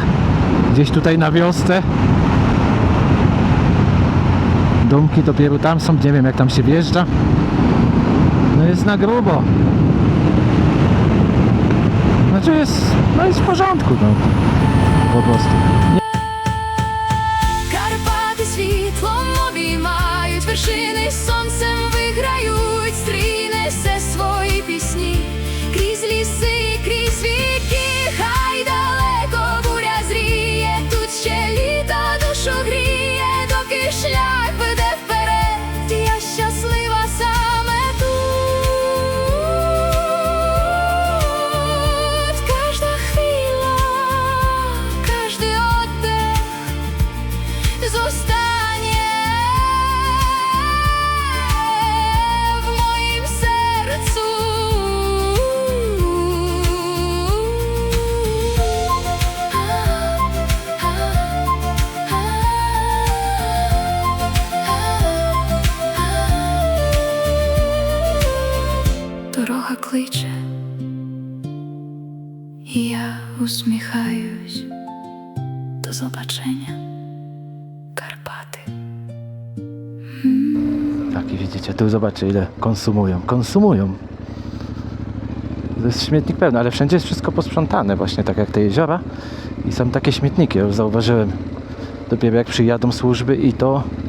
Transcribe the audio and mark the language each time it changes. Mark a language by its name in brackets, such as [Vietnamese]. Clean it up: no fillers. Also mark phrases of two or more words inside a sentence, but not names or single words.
[Polish] Gdzieś tutaj na wiosce. Domki dopiero tam są, nie wiem jak tam się wjeżdża. No jest na grubo. jest w porządku, no. Po prostu. [Ukrainian] Карпати світлом обіймають, вершини сонцем виграють, стрій несе свої пісні, крізь ліси, крізь віки, хай далеко буря зріє, тут ще літо душу гріє, доки шлях веде вперед, я щаслива саме тут, кожна хвила, кожний [Polish] oddech zostanie w moim sercu. [Ukrainian] Дорога кличе, і я усміхаюсь. До побачення. [Polish] Karpaty. Tak, i widzicie, tu zobaczcie, ile konsumują. Konsumują. To jest śmietnik pełny, ale wszędzie jest wszystko posprzątane, właśnie tak jak te jeziora. I są takie śmietniki, ja już zauważyłem. Dopiero jak przyjadą służby i to...